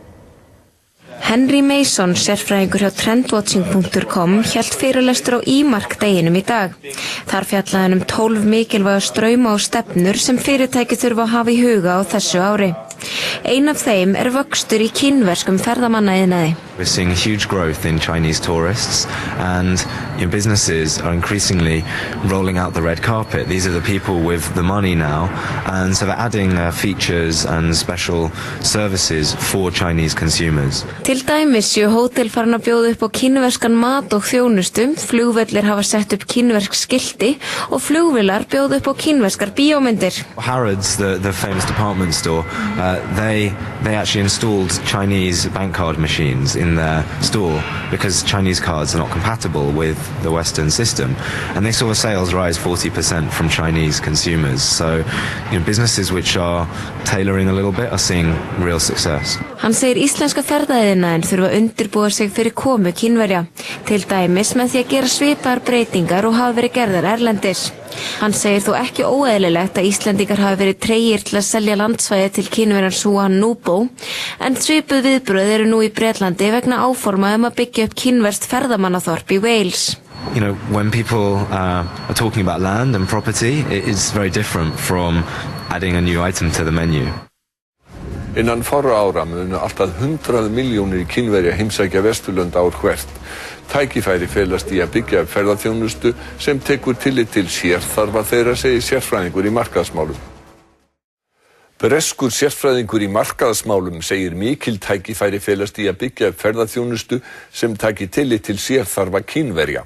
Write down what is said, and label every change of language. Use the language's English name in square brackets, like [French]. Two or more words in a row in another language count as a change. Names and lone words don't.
[Icelandic] Henry Mason, sérfræðingur hjá trendwatching.com, hélt fyrirlestur á IMARK deginum í dag. Þar fjallaði hann 12 mikilvæga strauma og stefnur sem fyrirtæki þurfa að hafa í huga á þessu ári. Ein af þeim vöxtur í kínverskum ferðamannaiðnaði. [English] We're seeing huge growth in Chinese tourists, and businesses are increasingly rolling out the red carpet. These are the people with the money now, and so they're adding features and special services for Chinese consumers. [Icelandic] Til dæmis séu hótel farin að bjóða upp á kínverskan mat og þjónustu, flugvellir hafa sett upp kínversk skilti og flugvélar bjóða upp á kínverskar bíómyndir. [English] Harrods, the famous department store, they actually installed Chinese bank card machines in their store because Chinese cards are not compatible with the Western system, and they saw sales rise 40% from Chinese consumers. So, businesses which are tailoring a little bit are seeing real success. [Icelandic] Hann segir íslenska ferðaiðnaðinn þurfa að undirbúa sig fyrir komu Kínverja, til dæmis með því að gera svipaðar breytingar og hafa verið gerðar erlendis. Hann segir þó ekki óeðlilegt að Íslendingar hafi verið tregir til að selja landsvæði til Kínverjans Huan Nubo, en svipuð viðbrögð nú í Bretlandi vegna áforma að byggja upp kínverskt ferðamannaþorp í Wales. [English] When people are talking about land and property, it is very different from adding a new item to the menu. [Icelandic] Innan fárra ára munu allt að 100 milljónir Kínverja heimsækja Vesturlönd ár hvert. Tækifæri felast í að byggja upp ferðaþjónustu sem tekur tillit til sérþarfa þeirra, segir sérfræðingur í markaðsmálum. Breskur sérfræðingur í markaðsmálum segir mikil tækifæri felast í að byggja upp ferðaþjónustu sem taki tillit til sérþarfa Kínverja.